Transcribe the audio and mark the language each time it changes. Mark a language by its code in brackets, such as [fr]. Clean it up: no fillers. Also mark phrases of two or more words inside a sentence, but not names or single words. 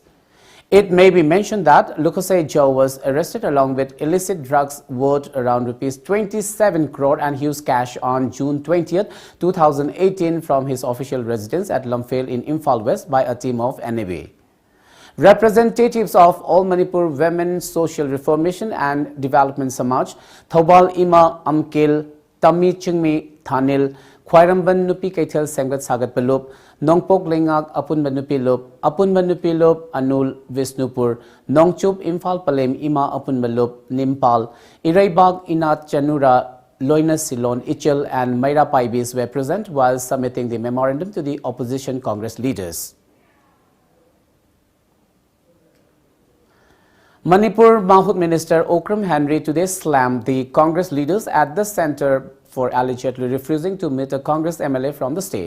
[en] It may be mentioned that Lokosai Joe was arrested along with illicit drugs worth around Rs 27 crore and huge cash on June 20, 2018 from his official residence at Lumphel in Imphal West by a team of NAB. Representatives of All Manipur Women Social Reformation and Development Samaj, Thobal Ima Amkil, Tami Chingmi Thanil, Khwairamban Nupi Kaithel Sengat Sagat Palup, Nongpok Lingak Apunban Nupi Lup, Anul Visnupur, Nongchup Imphal Palem Ima Apunbalup, Nimpal, Iraibag Inat Chanura, Loina Silon Ichel and Maira Paibis were present while submitting the memorandum to the opposition Congress leaders. Manipur Mahut Minister Okram Henry today slammed the Congress leaders at the center for allegedly refusing to meet a Congress MLA from the state.